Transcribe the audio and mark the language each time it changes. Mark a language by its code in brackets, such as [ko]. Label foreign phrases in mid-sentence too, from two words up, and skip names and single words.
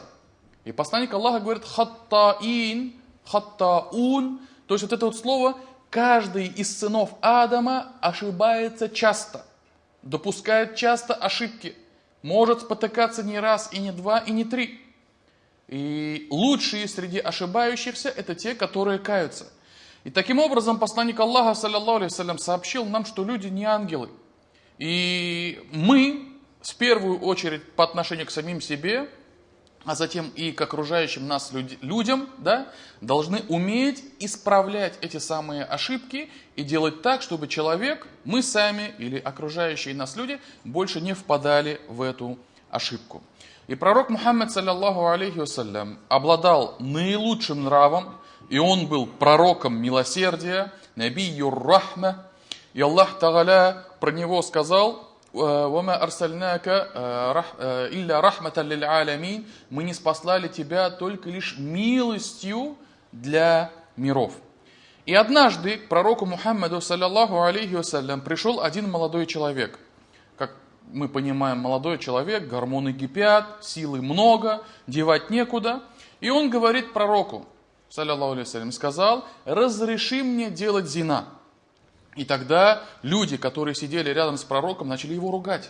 [ru] И посланник Аллаха говорит «хаттаин», «хаттаун», то есть вот это вот слово, каждый из сынов Адама ошибается часто, допускает часто ошибки, может спотыкаться не раз, и не два, и не три. И лучшие среди ошибающихся это те, которые каются. И таким образом посланник Аллаха, [ar] صلى الله عليه وسلم, [ru] сообщил нам, что люди не ангелы. И мы, в первую очередь, по отношению к самим себе, а затем и к окружающим нас людям, да, должны уметь исправлять эти самые ошибки и делать так, чтобы человек, мы сами или окружающие нас люди, больше не впадали в эту ошибку. И пророк Мухаммад, [ar] صلى الله عليه وسلم, [ru] обладал наилучшим нравом, и он был пророком милосердия, [ar] نبي الرحمة, [ru] и Аллах Тааля про него сказал: [ar] «وما أرسلناك إلا رحمة للعالمين», [ru] мы не спаслали тебя только лишь милостью для миров. И однажды к пророку Мухаммаду, [ar] صلى الله عليه وسلم, [ru] пришел один молодой человек. Как мы понимаем, молодой человек, гормоны кипят, силы много, девать некуда. И он говорит пророку, [ar] صلى الله عليه وسلم, [ru] сказал: «Разреши мне делать зина». И тогда люди, которые сидели рядом с пророком, начали его ругать.